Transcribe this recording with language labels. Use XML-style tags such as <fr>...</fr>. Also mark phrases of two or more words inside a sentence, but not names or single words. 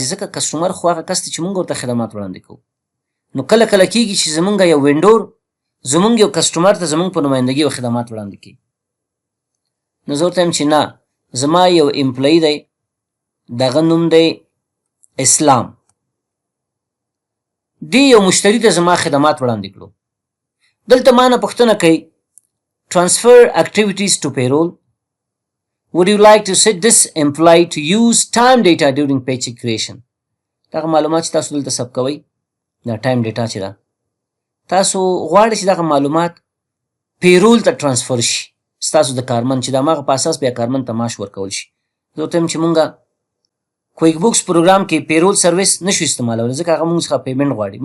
<ps>ځکه کسټمر خو هغه کس دی چې مونږ ورته خدمات وړاندې کوو. نو کله کله کېږي چې زمونږ یو وینډور زمونږ یو کسټمر ته زمونږ په نمایندګي یو خدمات وړاندې کوي. نو زه ورته وایم چې نه، زما یو امپلایي دی، دغه نوم دی اسلام، دې یو مشتري ته زما خدمات وړاندې کړو. دلته ما نه پوښتنه کوي</ps> <en>transfer activities to payroll. Would you like to set this employee to use time data during paycheck creation?</en> <ps>دغه معلومات چې تاسو دلته ثبت کوئ دا</ps> <en>time data</en> <ps>چې ده تاسو غواړئ چې دغه معلومات پیرول ته ټرانسفر شي ستاسو د کارمند چې د هماغه په اساس بیا کارمند ته معاش ورکول شي. زه ورته وایم چې مونږ کویک بوکس پروګرام کې</ps> <en>payroll service</en> <ps>نشو استعمالولی ځکه هغه مونږ څخه پیمنټ غواړي.</ps>